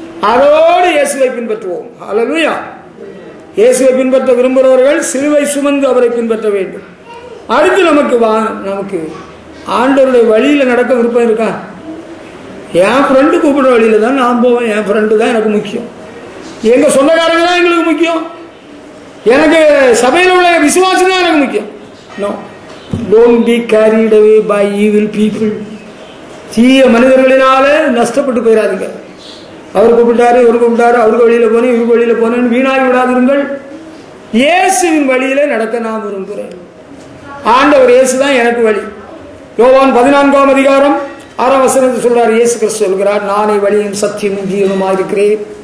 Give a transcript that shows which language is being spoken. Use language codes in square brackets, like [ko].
[ta] அதோடு இயேசுவை பின்பற்றுவோம். ஹல்லேலூயா. இயேசுவை பின்பற்ற விரும்புகிறவர்கள் சிலுவை சுமந்து அவரை பின்பற்ற வேண்டும். அடுத்து நமக்கு ஆண்டவருடைய வழியில நடக்க விருப்பம் இருக்கா? என் ஃப்ரெண்டு கூப்பிடுற வழியில தான் நான் போவேன், என் ஃப்ரெண்டு தான் எனக்கு முக்கியம், எங்க சொந்தக்காரங்க தான் எங்களுக்கு முக்கியம், எனக்கு சபையில் உள்ள விசுவாசம் தான் எனக்கு முக்கியம். [en] No, don't be carried away by evil people. [ta] தீய மனிதர்களினால நஷ்டப்பட்டு போயிடாதீங்க. அவர் கூப்பிட்டாரு, இவர் கூப்பிட்டாரு, அவருக்கு வழியில போனேன், இவருக்கு வழியில போனேன்னு வீணாகி விடாதிருங்கள். இயேசுவின் வழியில நடக்க நான் விரும்புகிறேன். ஆண்டவர் இயேசு தான் எனக்கு வழி. யோவான் 14:6 சொல்றார், இயேசு கிறிஸ்து சொல்கிறார், நானே வழியும் சத்தியமும் ஜீவனுமாக இருக்கிறேன்.